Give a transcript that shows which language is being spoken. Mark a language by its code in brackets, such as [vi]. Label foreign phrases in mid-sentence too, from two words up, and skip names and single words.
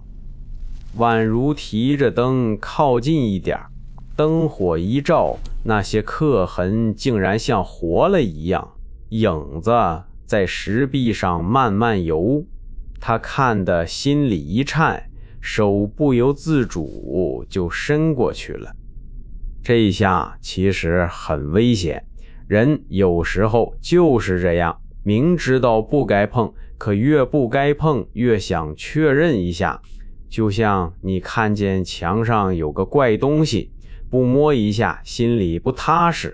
[zh] 宛如提着燈靠近一點，燈火一照，那些刻痕竟然像活了一樣，影子在石壁上慢慢游。他看得心裡一顫，手不由自主就伸過去了。這一下其實很危險，人有時候就是這樣，明知道不該碰，可越不該碰越想確認一下。就像你看見牆上有個怪東西，不摸一下心裡不踏實。